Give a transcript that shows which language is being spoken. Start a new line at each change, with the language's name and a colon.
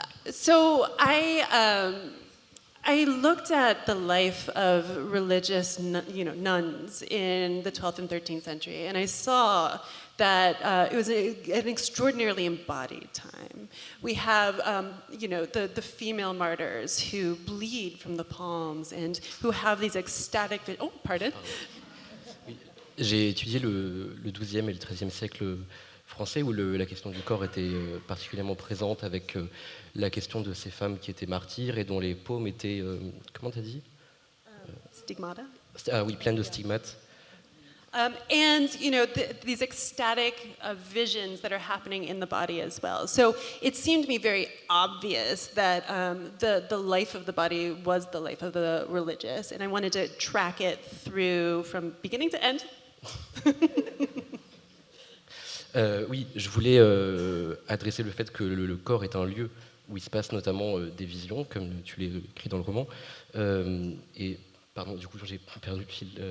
English: So I looked at the life of religious nuns in the 12th and 13th century, and I saw that it was an extraordinarily embodied time. We have, the female martyrs who bleed from the palms and who have these ecstatic... Oh, pardon.
French: Oui. J'ai étudié le XIIe et le XIIIe siècle français où la question du corps était particulièrement présente avec la question de ces femmes qui étaient martyrs et dont les paumes étaient, comment t'as dit
English: Stigmata.
French: Ah oui, pleines de stigmates.
English: And these ecstatic visions that are happening in the body as well. So it seemed to me very obvious that the life of the body was the life of the religious, and I wanted to track it through from beginning to end.
French: Oui, je voulais adresser le fait que le corps est un lieu où il se passe notamment des visions, comme tu l'as écrit dans le roman. Et pardon, du coup j'ai perdu le fil.